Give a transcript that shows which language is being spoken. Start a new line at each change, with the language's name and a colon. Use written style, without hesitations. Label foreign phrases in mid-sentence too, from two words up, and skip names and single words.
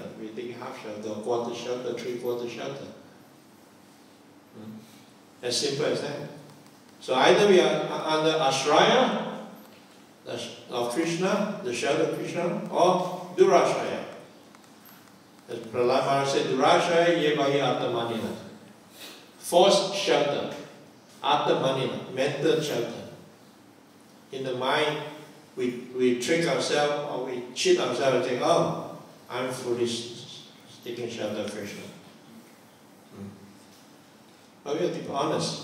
English: We're taking half shelter, quarter shelter, three-quarter shelter. As simple as that. So either we are under Ashraya of Krishna, the shelter of Krishna, or Durashraya. As Prahlad Maharaj said,
Sanskrit: Durashraya yevahi atamanina.
English: Forced shelter, atamanina, mental shelter. In the mind, we trick ourselves or we cheat ourselves and think, oh, I'm foolish, taking shelter of Krishna. But we have to be honest.